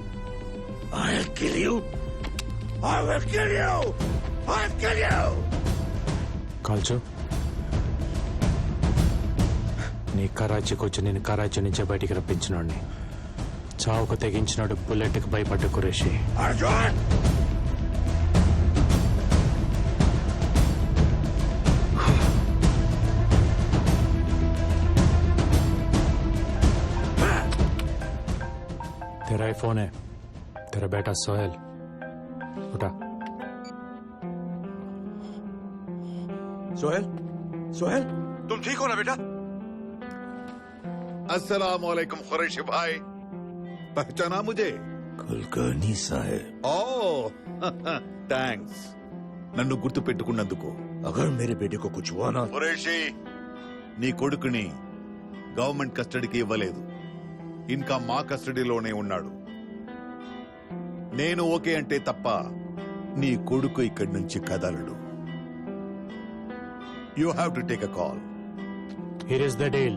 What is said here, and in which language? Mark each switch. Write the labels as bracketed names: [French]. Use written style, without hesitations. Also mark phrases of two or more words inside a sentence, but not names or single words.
[Telugu] కాల్చు. నీ కరాచీకి వచ్చి నేను కరాచీ నుంచే బయటికి రప్పించినోడిని. చావుకు తెగించినాడు బుల్లెట్కి భయపడ్డ కురేషి. [Hindi] तेरा ही फोन है, तेरा बेटा सोहेल. उठा. सोहेल, सोहेल, तुम ठीक हो ना बेटा? [Arabic] السلام عليكم [Hindi] कुरैशी भाई, पहचाना मुझे? कुलकर्णी साहब. [Telugu] ओह థ్యాంక్స్ నన్ను గుర్తు పెట్టుకున్నందుకు. [Hindi] अगर मेरे बेटे को कुछ हुआ ना, [Telugu] కురేషి నీ కొడుకుని [English] government custody [Telugu] ఇవ్వలేదు, ఇంకా మా కస్టడీలోనే ఉన్నాడు. నేను ఓకే అంటే తప్ప నీ కొడుకు ఇక్కడి నుంచి కదలడు. [English] You have to take a call. Here is the deal.